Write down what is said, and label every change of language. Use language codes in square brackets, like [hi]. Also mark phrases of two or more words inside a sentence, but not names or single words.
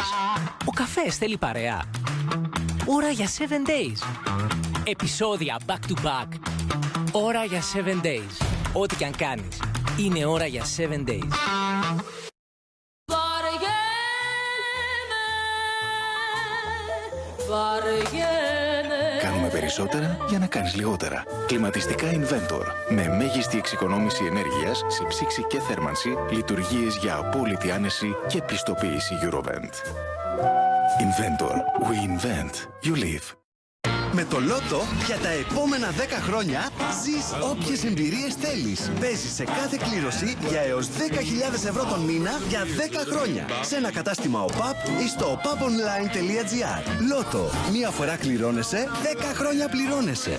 [el] Ο καφές θέλει παρέα. Ώρα για 7 days. Επεισόδια [en] back to back. [el] Ώρα για 7 days. Ό,τι κι αν κάνεις. Είναι ώρα για 7 days. Κάνουμε περισσότερα για να κάνεις λιγότερα. Κλιματιστικά Inventor. Με μέγιστη εξοικονόμηση ενέργειας σε ψήξη και θέρμανση, λειτουργίες για απόλυτη άνεση και πιστοποίηση Eurovent. Inventor. [en] We invent. You live. [el] Με το Λότο για τα επόμενα 10 χρόνια ζεις όποιες εμπειρίες θέλεις. Παίζεις σε κάθε κλήρωση για έως 10.000 ευρώ τον μήνα για 10 χρόνια. Σε ένα κατάστημα ΟΠΑΠ ή στο opaponline.gr. Λότο. Μία φορά κληρώνεσαι, 10 χρόνια πληρώνεσαι.